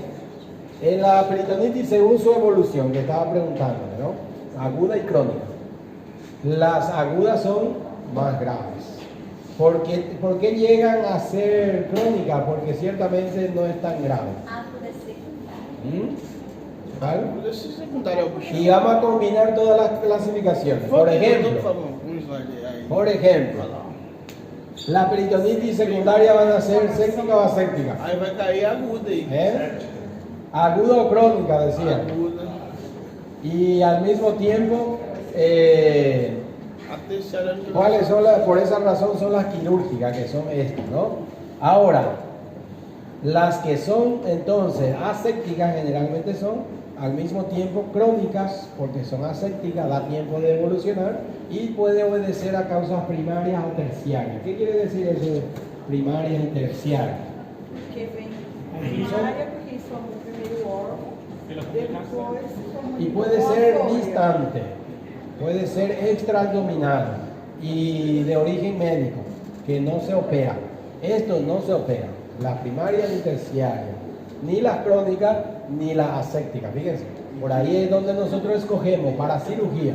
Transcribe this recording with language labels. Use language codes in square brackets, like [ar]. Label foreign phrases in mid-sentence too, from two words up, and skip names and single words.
[es] En la peritonitis según su evolución, que estaba preguntándole, ¿no? Aguda y crónica. Las agudas son más graves. ¿Por qué llegan a ser crónicas? Porque ciertamente no es tan grave. ¿Vale? [pt] Esse secundário é o bicho. [es] Y vamos a combinar todas las clasificaciones. Por ejemplo, [pt] um slide aí. [es] por ejemplo, la peritonitis secundaria van a ser séptica o aséptica. [pt] Aí vai cair aguda aí. [es] ¿Eh? Aguda o crónica, decía. Aguda. Y al mismo tiempo, [pt] A terceira que [es] ¿cuáles son por esa razón son las quirúrgicas, que son estas, ¿no? Ahora, las que son entonces asépticas generalmente son al mismo tiempo crónicas, porque son asépticas, da tiempo de evolucionar y puede obedecer a causas primarias o terciarias. ¿Qué quiere decir eso de primarias y terciarias? [pt] Porque vem primária, porque somos o primeiro órgão, depois somos [es] Y puede ser distante, puede ser extraabdominal y de origen médico, que no se opera. Esto no se opera, la primaria ni terciaria, ni las crónicas ni las asépticas. Fíjense, por ahí es donde nosotros escogemos para cirugía.